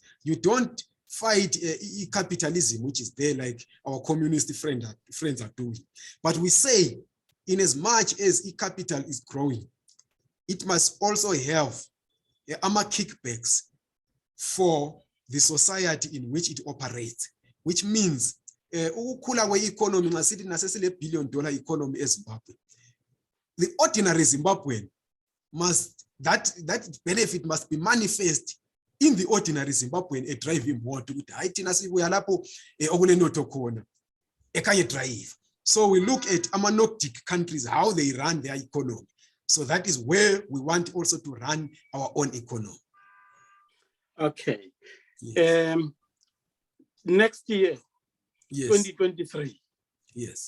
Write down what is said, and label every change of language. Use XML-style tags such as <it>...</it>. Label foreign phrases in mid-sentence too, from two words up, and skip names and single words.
<en>You don't fight capitalism, which is there like our communist friends are doing. But we say in as much as capital is growing, it must also have kickbacks for the society in which it operates, which means</en> <nd>ukukhula kwe-economy nxa sithi nasesile $1 billion economy eZimbabwe,</nd> <en>the ordinary Zimbabwean must that benefit must be manifest in the ordinary Zimbabwean driving motor</en> <nd>ukuthi hayi thina sibuya lapho okunenotho khona ekhanye drive.</nd> <en>So we look at ama Nordic countries how they run their economy. So that is where we want also to run our own economy. Okay. Yes. Next year, Yes. 2023, Yes.</en>